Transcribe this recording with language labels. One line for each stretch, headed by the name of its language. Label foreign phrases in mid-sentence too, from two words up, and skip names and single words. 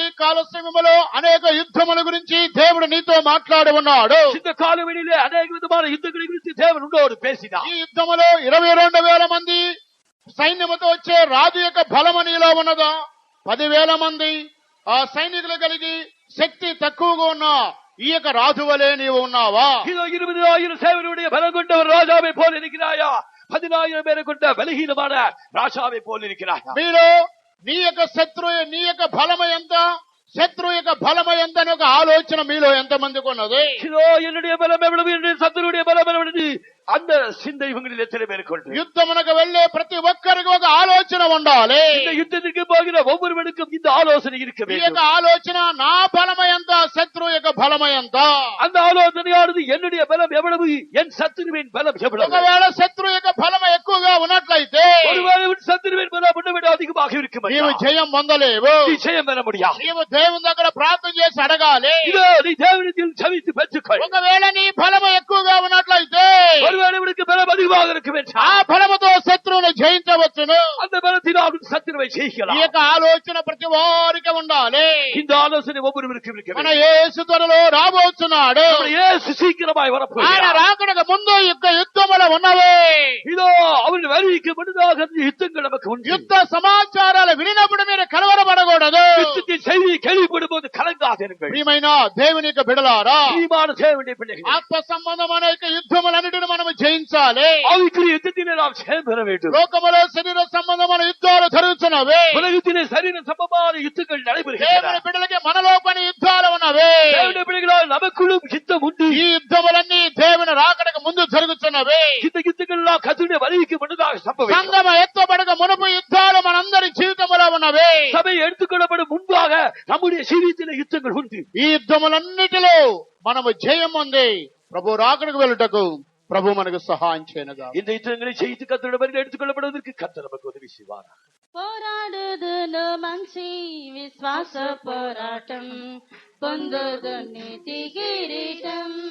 Telugu: ఈ కాల సమయంలో అనేక యుద్ధముల గురించి దేవుడు నీతో మాట్లాడి ఉన్నాడు.
Tamil: இந்த காலவெளியிலே அநேக விதமான யுத்தங்களை குறித்து தேவன் உன்னோடு பேசினார்.
Telugu: ఈ యుద్ధములో 22,000 మంది సైన్యముతో వచ్చే రాజు యొక్క బలము నీలో ఉన్నదా? 10,000 మంది ఆ సైనికులు కలిగి శక్తి తక్కువగా ఉన్నా ఈ యొక్క రాజు వలె నీవు ఉన్నావా?
Tamil: 20,000 சேவனுடைய பலம் கொண்ட ஒரு ராஜாவை போல இருக்கிறாயா? 10,000 பேரை கொண்ட பலகீனமான ராஜாவை போல இருக்கிறாயா?
Telugu: మీలో నీ యొక్క శత్రువు నీ యొక్క బలము ఎంత, శత్రువు యొక్క బలము ఎంత అని ఒక ఆలోచన మీలో ఎంత మందికి ఉన్నది?
Tamil: என்னுடைய பலம் எவ்வளவு, என்னுடைய சத்துருடைய பலம் எவ்வளவு, அந்த சிந்தை உங்களில் எத்தனை பேருக்கு உண்டு?
Telugu: యుద్ధమునకు వెళ్లే ప్రతి ఒక్కరికి ఒక ఆలోచన ఉండాలి.
Tamil: இந்த யுத்தத்திற்கு போகிற ஒவ்வொருவனுக்கும் இந்த ஆலோசனை இருக்க
Telugu: ఈ
Tamil: வேண்டும்.
Telugu: యొక్క ఆలోచన నా బలము ఎంత, శత్రువు యొక్క బలము ఎంత?
Tamil: அந்த ఆలోచనయాனது என்னுடைய பலம் எவ்வளவு, என் சத்துருவின் பலம் எவ்வளவு?
Telugu: ఒకవేళ శత్రువు యొక్క బలము ఎక్కువగా ఉన్నట్లయితే
Tamil: ஒருவேளை உன் சத்துருவின் பலம் உன்னை விட அதிகமாக இருக்கும்.
Telugu: నీవు జయం పొందలేవు.
Tamil: நிச்சயம் பெற முடியாது.
Telugu: నీవు దేవుని దగ్గర ప్రార్థన చేసి అడగాలి.
Tamil: இதோ நீ தேவனிடத்தில் ஜெபித்து பெற்றுக்கொள்.
Telugu: ఒకవేళ నీ బలము ఎక్కువగా ఉన్నట్లయితే
Tamil: ஒருவேளை உனக்கு பலம் அதிகமாக இருக்கும்
Telugu: ఆ
Tamil: என்றால்
Telugu: బలముతో శత్రువును జయించవచ్చును.
Tamil: அந்த பலத்தினால் உன் சத்துருவை
Telugu: ఈ
Tamil: ஜெயிக்கலாம்.
Telugu: యొక్క ఆలోచన ప్రతి వారికి ఉండాలి.
Tamil: இந்த ஆலோசனை ஒவ்வொருவருக்கும் இருக்க
Telugu: మన
Tamil: வேண்டும்.
Telugu: యేసు త్వరలో రాబోతున్నాడు.
Tamil: நம்முடைய இயேசு சீக்கிரமாய்
Telugu: ఆయన
Tamil: வரப்போகிறார்.
Telugu: రాకడకు ముందు యుద్ధ యుద్ధములు ఉన్నవి.
Tamil: இதோ அவன் வருகைக்கு முன்னதாக அந்த யுத்தங்கள் நமக்கு உண்டு.
Telugu: యుద్ధ సమాచారాలు వినినప్పుడు మీరు కలవరపడకూడదు.
Tamil: யுத்தத்தின் செய்தியை கேள்விப்படும் போது கலங்காதிருங்கள்.
Telugu: ప్రియమైన దేవుని యొక్క బిడ్డలారా,
Tamil: பிரியமான தேவனுடைய பிள்ளைகளே,
Telugu: ఆత్మ సంబంధమైన యొక్క యుద్ధములన్నిటిని మనము జయించాలి.
Tamil: ஆவிக்குரிய யுத்தத்திலே நாம் ஜெயம் பெற வேண்டும்.
Telugu: లోకములో శరీర సంబంధమైన యుద్ధాలు జరుగుతున్నవి.
Tamil: உலகத்திலே சரீர சம்பந்தமான யுத்தங்கள் நடைபெறுகின்றன.
Telugu: దేవుని బిడ్డలకి మనలో పని యుద్ధాలు ఉన్నవి.
Tamil: தேவனுடைய பிள்ளைகளால் நமக்குள்ளும் யுத்தம் உண்டு.
Telugu: ఈ యుద్ధములన్నీ దేవుని రాకడకు ముందు జరుగుతున్నవి.
Tamil: இந்த யுத்தங்கள் எல்லாம் கர்த்தருடைய வருகைக்கு முன்னதாக சம்பவிக்கும்.
Telugu: సంగమ ఎత్తబడక మునుపు యుద్ధాలు మనందరి జీవితంలో ఉన్నవి.
Tamil: சபை எடுத்துக்கொள்ளப்படும் முன்பாக நம்முடைய ஜீவியத்திலே யுத்தங்கள் உண்டு.
Telugu: ఈ యుద్ధములన్నిటిలో మనము జయం ఉంది. ప్రభు రాకడకు వెళ్ళుటకు ప్రభు మనకు సహాయం చేయనుగా.
Tamil: இந்த யுத்தங்களை செய்து கர்த்தருடைய வருகை எடுத்துக்கொள்ளப்படுவதற்கு கர்த்தர் நமக்கு உதவி செய்வார்.
Telugu: పోరాడుదును మంచి విశ్వాస పోరాటం, పొందుదు నీతి కిరీటం.